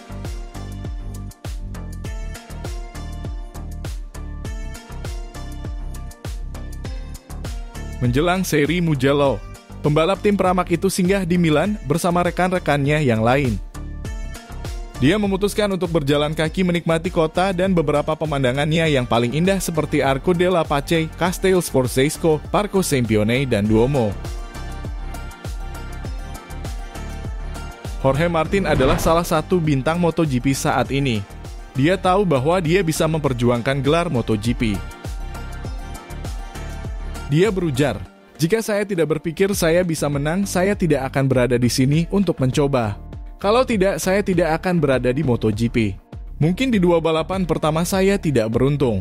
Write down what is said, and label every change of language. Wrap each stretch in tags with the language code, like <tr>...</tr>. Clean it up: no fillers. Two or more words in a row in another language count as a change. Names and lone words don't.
<id>Menjelang seri Mugello, pembalap tim Pramac itu singgah di Milan bersama rekan-rekannya yang lain. Dia memutuskan untuk berjalan kaki menikmati kota dan beberapa pemandangannya yang paling indah seperti Arco della Pace, Castel Sforzesco, Parco Sempione, dan Duomo. Jorge Martin adalah salah satu bintang MotoGP saat ini. Dia tahu bahwa dia bisa memperjuangkan gelar MotoGP. Dia berujar, "Jika saya tidak berpikir saya bisa menang, saya tidak akan berada di sini untuk mencoba. Kalau tidak, saya tidak akan berada di MotoGP. Mungkin di 2 balapan pertama saya tidak beruntung.</id>